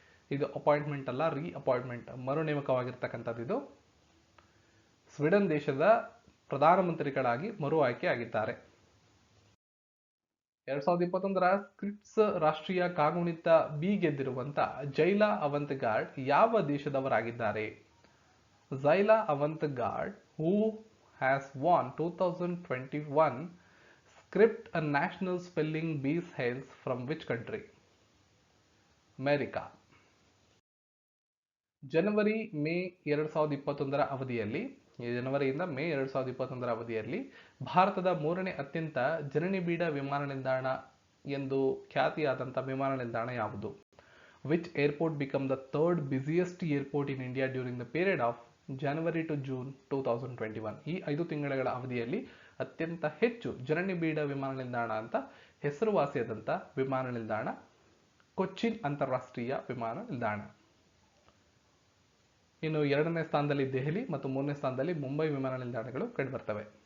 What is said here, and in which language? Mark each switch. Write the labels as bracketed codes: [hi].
[kn] ಇದು ಅಪಾಯಿಂಟ್ಮೆಂಟ್ ಅಲ್ಲ, ರೀಅಪಾಯಿಂಟ್ಮೆಂಟ್, ಮರು ನೇಮಕವಾಗಿರ್ತಕ್ಕಂಥದ್ದು. ಇದು ಸ್ವೀಡನ್ ದೇಶದ ಪ್ರಧಾನಮಂತ್ರಿಗಳಾಗಿ ಮರು ಆಯ್ಕೆ ಆಗಿದ್ದಾರೆ. 2021ರ ಸ್ಕ್ರಿಪ್ಸ್ ರಾಷ್ಟ್ರೀಯ ಕಾಗುಣಿತ ಬಿ ಗೆದ್ದಿರುವಂತ ಜೈಲಾ ಅವಂತಗಾರ್ಡ್ ಯಾವ ದೇಶದವರಾಗಿದ್ದಾರೆ? [en] Zaila Avantgarde, who has won 2021 Script a National Spelling Bees hails from which country? America. [kn] ಜನವರಿ ಮೇ 2021ರ ಅವಧಿಯಲ್ಲಿ ಜನವರಿಯಿಂದ ಮೇ 2021ರ ಅವಧಿಯಲ್ಲಿ ಭಾರತದ ಮೂರನೇ ಅತ್ಯಂತ ಜನನಿಬಿಡ ವಿಮಾನ ನಿಲ್ದಾಣ ಎಂದು ಖ್ಯಾತಿಯಾದಂಥ ವಿಮಾನ ನಿಲ್ದಾಣ ಯಾವುದು? [en] Which airport became the third busiest airport in India during the period of January to June 2021? [kn] ಈ 5 ತಿಂಗಳ ಅವಧಿಯಲ್ಲಿ ಅತ್ಯಂತ ಹೆಚ್ಚು ಜನನಿಬಿಡ ವಿಮಾನ ನಿಲ್ದಾಣ ಅಂತ ಹೆಸರುವಾಸಿಯಾದಂಥ ವಿಮಾನ ನಿಲ್ದಾಣ ಕೊಚ್ಚಿನ್ ಅಂತಾರಾಷ್ಟ್ರೀಯ ವಿಮಾನ ನಿಲ್ದಾಣ. ಇನ್ನು 2ನೇ ಸ್ಥಾನದಲ್ಲಿ ದೆಹಲಿ ಮತ್ತು 3ನೇ ಸ್ಥಾನದಲ್ಲಿ ಮುಂಬೈ ವಿಮಾನ ನಿಲ್ದಾಣಗಳು ಕಂಡುಬರ್ತವೆ.